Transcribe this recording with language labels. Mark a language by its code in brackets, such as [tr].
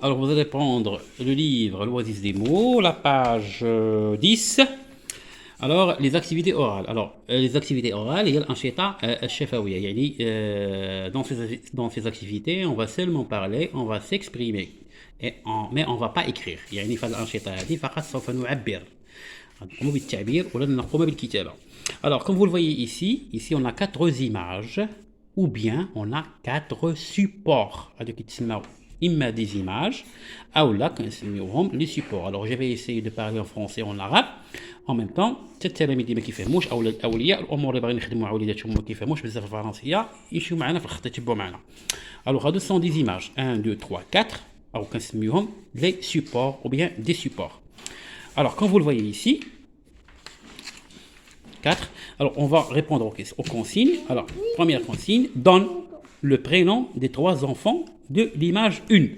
[fr] Alors vous allez prendre le livre L'Oasis des mots, la page 10. Alors les activités orales. Alors les activités orales, il y a l'anchita al-shafawiya. Yani, dans ces activités, on va seulement parler, on va s'exprimer. Mais on ne va pas écrire. [ar] يعني في الأنشطة هذه فقط سوف نعبر. نقوم بالتعبير ولن نقوم بالكتابة. [fr] Alors comme vous le voyez ici on a quatre images ou bien on a quatre supports. [ar] هذوك يتسموا إما des images أو لا كنسميوهم les supports. [fr] Alors je vais essayer de parler en français en arabe en même temps. [ar] حتى التلاميذ اللي ما كيفهموش او اولياء الامور اللي باغيين يخدموا مع وليداتهم ما كيفهموش بزاف الفرنسيه يمشيو معنا في الخط يتبعوا معنا. [fr] Alors هادو سون دي images 1 2 3 4 ou كنسميوهم les supports ou bien des supports. Alors comme vous le voyez ici 4. Alors on va répondre aux consignes. Alors première consigne, donne le prénom des trois enfants de l'image 1.